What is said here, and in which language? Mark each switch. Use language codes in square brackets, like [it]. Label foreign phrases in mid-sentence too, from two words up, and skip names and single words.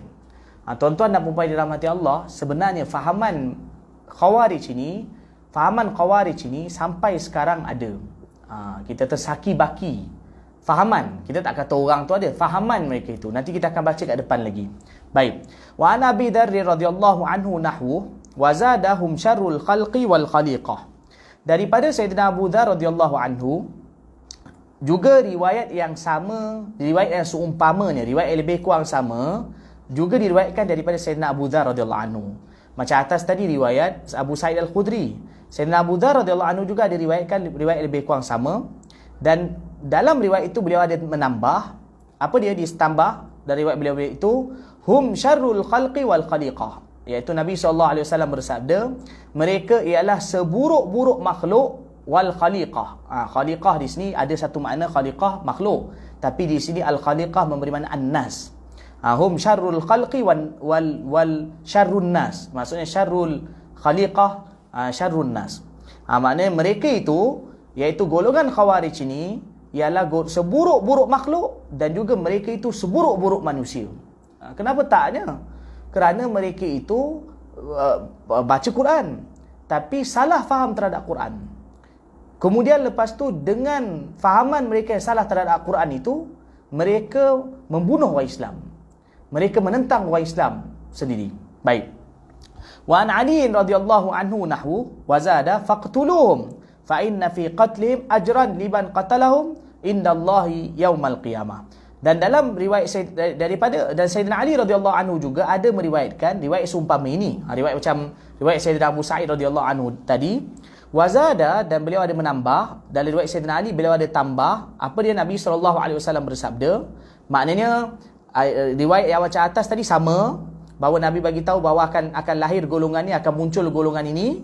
[ms] Tuan-tuan dan puan-puan dirahmati Allah, sebenarnya fahaman Khawarij ini sampai sekarang ada. Kita tersaki baki fahaman. Kita tak kata orang tu ada, fahaman mereka itu. Nanti kita akan baca kat depan lagi. Baik. [ar] وعن أبي ذر رضي الله عنه نحو وزادهم شر الخلق والخليقة. [ms] Daripada Sayyidina Abu Dzar [ar] رضي الله عنه [ms] juga riwayat yang sama, riwayat yang seumpamanya, riwayat yang lebih kurang sama juga diriwayatkan daripada Sayyidina Abu Dzar [ar] رضي الله عنه. [ms] Macam atas tadi riwayat Abu Sa'id Al-Khudri, Sayyidina Abu Dzar [ar] رضي الله عنه [ms] juga diriwayatkan riwayat lebih kurang sama, dan dalam riwayat itu beliau ada menambah, apa dia ditambah dari riwayat beliau itu, [ar] هم شر الخلق والخليقة, [ms] iaitu Nabi SAW bersabda, mereka ialah seburuk-buruk makhluk [ar] والخليقة. [ms] Khaliqah di sini ada satu makna, khaliqah makhluk, tapi di sini al khaliqah memberi makna an-nas. [ar] هم شر الخلق وشر الناس, maksudnya شر الخليقة، شر الناس. [ms] Maknanya mereka itu, iaitu golongan Khawarij ini, ialah seburuk-buruk makhluk dan juga mereka itu seburuk-buruk manusia. Kenapa taknya? Kerana mereka itu baca Quran tapi salah faham terhadap Quran. Kemudian lepas tu dengan fahaman mereka yang salah terhadap Quran itu, mereka membunuh orang Islam. Mereka menentang orang Islam sendiri. Baik. [ar] وعن علي رضي الله عنه نحو وزاد فاقتلوهم فإن في قتلهم أجرا لمن قتلهم عند الله يوم القيامة. [ms] Dan dalam riwayat daripada dan Sayyidina Ali [ar] رضي الله عنه [ms] juga ada meriwayatkan riwayat seumpama ini. Riwayat macam riwayat Sayyidina Abu Sa'id [ar] رضي الله عنه [ms] tadi. Wazada, dan beliau ada menambah, dalam riwayat Sayyidina Ali beliau ada tambah, apa dia, Nabi SAW bersabda, maknanya riwayat yang macam atas tadi sama, bahawa Nabi bagi tahu bahawa akan lahir golongan ni, akan muncul golongan ini.